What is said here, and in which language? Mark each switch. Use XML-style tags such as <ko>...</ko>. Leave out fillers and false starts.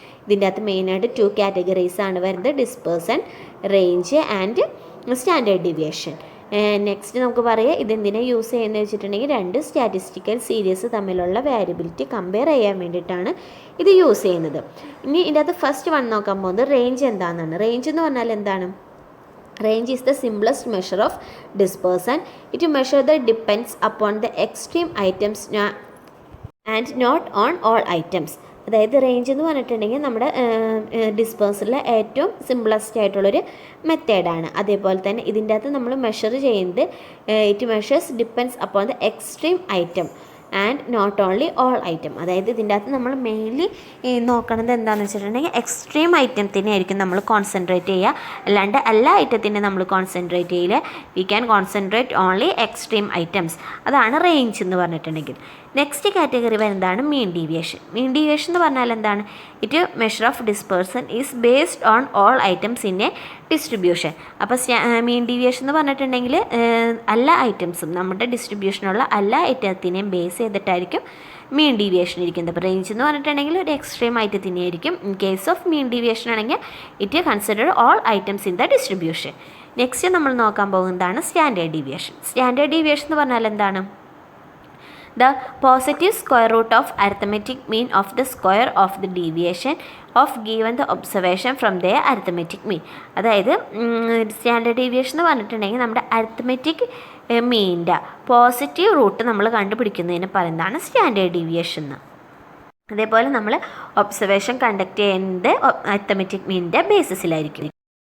<ml>ഇതിൻ്റെ അകത്ത് മെയിനായിട്ട് 2 കാറ്റഗറീസ് ആണ് വരുന്നത്, dispersion, range and standard deviation. Next നമുക്ക് പറയാം ഇതെന്തിനാണ് യൂസ് ചെയ്യുന്നത് വെച്ചിട്ടുണ്ടെങ്കിൽ 2 സ്റ്റാറ്റിസ്റ്റിക്കൽ സീരീസ് തമ്മിലുള്ള വാരിയബിലിറ്റി കമ്പയർ ചെയ്യാൻ വേണ്ടിയിട്ടാണ് ഇത് യൂസ് ചെയ്യുന്നത്. ഇനി ഇതിൻ്റെ അകത്ത് ഫസ്റ്റ് വൺ നോക്കാൻ പോകുന്നത് റേഞ്ച് എന്താണെന്നാണ്. റേഞ്ച് എന്ന് പറഞ്ഞാൽ എന്താണ്?</ml> <en>Range is the simplest measure of dispersion. It measures the depends upon the extreme items and not on all items.</en> <ml>അതായത് റേഞ്ച് എന്ന് പറഞ്ഞിട്ടുണ്ടെങ്കിൽ നമ്മുടെ ഡിസ്പേഴ്സലിലെ ഏറ്റവും സിമ്പിളസ്റ്റ് ആയിട്ടുള്ളൊരു മെത്തേഡാണ്. അതേപോലെ തന്നെ ഇതിൻ്റെ അകത്ത് നമ്മൾ മെഷർ ചെയ്യുന്നത്</ml> <en>It measures depends upon the extreme item and not only all item.</en> <ml>അതായത് ഇതിൻ്റെ അകത്ത് നമ്മൾ മെയിൻലി നോക്കണത് എന്താണെന്ന് വെച്ചിട്ടുണ്ടെങ്കിൽ എക്സ്ട്രീം ഐറ്റത്തിനെ ആയിരിക്കും നമ്മൾ കോൺസെൻട്രേറ്റ് ചെയ്യുക, അല്ലാണ്ട് എല്ലാ ഐറ്റത്തിനെ നമ്മൾ കോൺസെൻട്രേറ്റ് ചെയ്യില്ല.</ml> <en>We can concentrate only extreme items.</en> <ml>അതാണ് റേഞ്ച് എന്ന് പറഞ്ഞിട്ടുണ്ടെങ്കിൽ. നെക്സ്റ്റ് കാറ്റഗറി വരുന്നതാണ് മീൻ ഡീവിയേഷൻ. മീൻ ഡീവിയേഷൻ എന്ന് പറഞ്ഞാൽ എന്താണ്?</ml> <en>It measure of dispersion is based on all items in a distribution.</en> <ml>അപ്പോൾ മീൻ ഡീവിയേഷൻ എന്ന് പറഞ്ഞിട്ടുണ്ടെങ്കിൽ എല്ലാ ഐറ്റംസും നമ്മുടെ ഡിസ്ട്രിബ്യൂഷനുള്ള എല്ലാ ഐറ്റത്തിനെയും ബേസ് ചെയ്തിട്ടായിരിക്കും മീൻ ഡീവിയേഷൻ ഇരിക്കുന്നത്. അപ്പോൾ റേഞ്ച് എന്ന് പറഞ്ഞിട്ടുണ്ടെങ്കിൽ ഒരു എക്സ്ട്രീം ഐറ്റത്തിനെ ആയിരിക്കും.</ml> <en>in case of mean deviation</en> <ml>ആണെങ്കിൽ</ml> <en>It consider all items in the distribution.</en> <ml>Next നമ്മൾ നോക്കാൻ പോകുന്നതാണ് സ്റ്റാൻഡേർഡ് ഡീവിയേഷൻ. സ്റ്റാൻഡേർഡ് ഡീവിയേഷൻ എന്ന് പറഞ്ഞാൽ എന്താണ്?</ml> <en>The positive square root of arithmetic mean of the square of the deviation of given the observation from their arithmetic mean.</en> <ml>അതായത് standard deviation എന്ന് പറഞ്ഞിട്ടുണ്ടെങ്കിൽ നമ്മുടെ അരിത്തമെറ്റിക് മീനിൻ്റെ പോസിറ്റീവ് റൂട്ട് നമ്മൾ കണ്ടുപിടിക്കുന്നതിന് പറയുന്നതാണ് സ്റ്റാൻഡേർഡ് ഡീവിയേഷൻ എന്ന്. അതേപോലെ നമ്മൾ ഒബ്സർവേഷൻ കണ്ടക്ട് ചെയ്യുന്നത് അരിത്തമെറ്റിക് മീനിൻ്റെ ബേസിസിലായിരിക്കും.</ml>